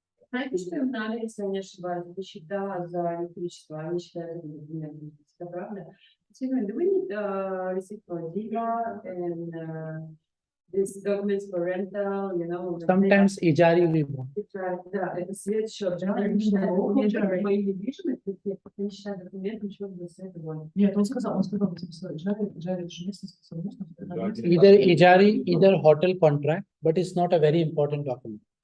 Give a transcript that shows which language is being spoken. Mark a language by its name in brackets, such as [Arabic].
[Russian] Знаете, что им надо, если я не ошибаюсь, это счета за электричество, они считают это документом. Это правда? [English] Do we need receipt for DIVA and these documents for rental, Sometimes ijari we want. [Russian] Да, это свет, счет. Они считают документы моей недвижимости, они считают документы, счет за свет и воду. Нет, он сказал, жарит же местность, [English] Either ijari, either hotel contract, but it's not a very important document.